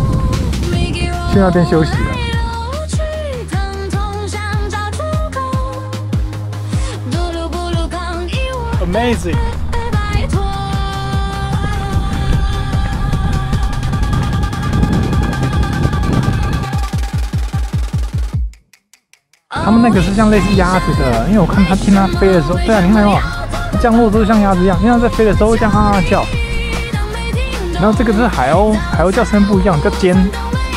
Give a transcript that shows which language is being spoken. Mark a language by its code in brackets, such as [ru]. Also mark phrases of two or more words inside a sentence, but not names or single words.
[zh] 去那邊休息了。Amazing！他們那个是像類似鴨子的，因為我看它聽它飛的時候，對啊，你看哦，降落都是像鴨子一樣，因為它在飛的時候會這樣啊啊叫。然後這個是海鷗，海鷗叫聲不一樣，叫尖。